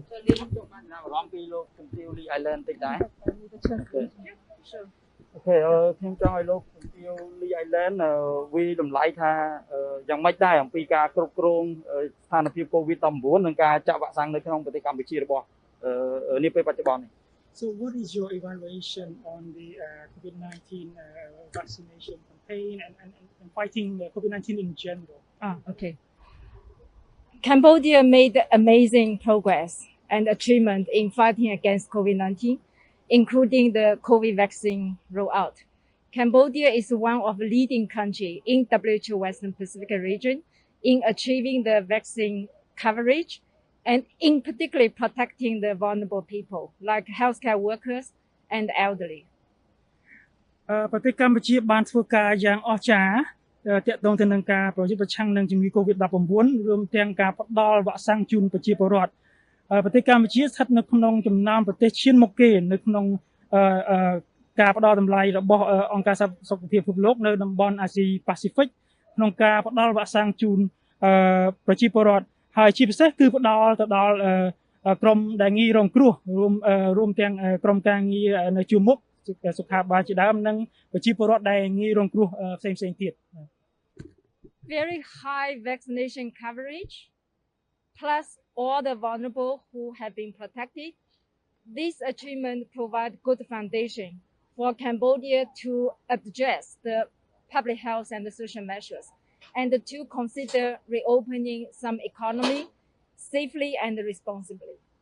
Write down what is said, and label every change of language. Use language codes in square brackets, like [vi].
[km] ខ្ញុំចង់បានអារម្មណ៍ពីលោកជំទាវលីអៃឡែនតិចដែរអូខេខ្ញុំចង់ឲ្យលោកជំទាវលីអៃឡែនវាតម្លៃថាយ៉ាងម៉េចដែរអំពីការគ្រប់គ្រងស្ថានភាព Covid-19 និងការចាក់វ៉ាក់សាំងនៅក្នុងប្រទេសកម្ពុជារបស់នាពេលបច្ចុប្បន្ននេះ [en] So what is your evaluation on the COVID-19 vaccination campaign and fighting COVID-19 in general? Okay. Cambodia made amazing progress and achievement in fighting against COVID-19, including the COVID vaccine rollout. Cambodia is one of the leading countries in WHO Western Pacific region in achieving the vaccine coverage and in particular protecting the vulnerable people like healthcare workers and elderly. [km] ប្រទេសកម្ពុជាបានធ្វើការយ៉ាងអស្ចារ្យទាក់ទងទៅនឹងការប្រយុទ្ធប្រឆាំងនឹងជំងឺ Covid-19 រួមទាំងការផ្ដល់វ៉ាក់សាំងជូនប្រជាពលរដ្ឋប្រទេសកម្ពុជាស្ថិតនៅក្នុងចំណោមប្រទេសឈានមុខគេនៅក្នុង ការផ្ដល់តម្លៃរបស់អង្គការសុខភាពពិភពលោកនៅតំបន់អាស៊ីប៉ាស៊ីហ្វិកក្នុងការផ្ដល់វ៉ាក់សាំងជូនប្រជាពលរដ្ឋហើយជាពិសេសគឺផ្ដល់ទៅដល់ក្រុមដែលងាយរងគ្រោះរួមទាំងក្រុមការងារនៅជួរមុខសុខាភិបាលជាដើមនិងប្រជាពលរដ្ឋដែលងាយរងគ្រោះផ្សេងៗទៀត [en] Very high vaccination coverage plus all the vulnerable who have been protected. This achievement provides good foundation for Cambodia to address the public health and the social measures and to consider reopening some economy safely and responsibly.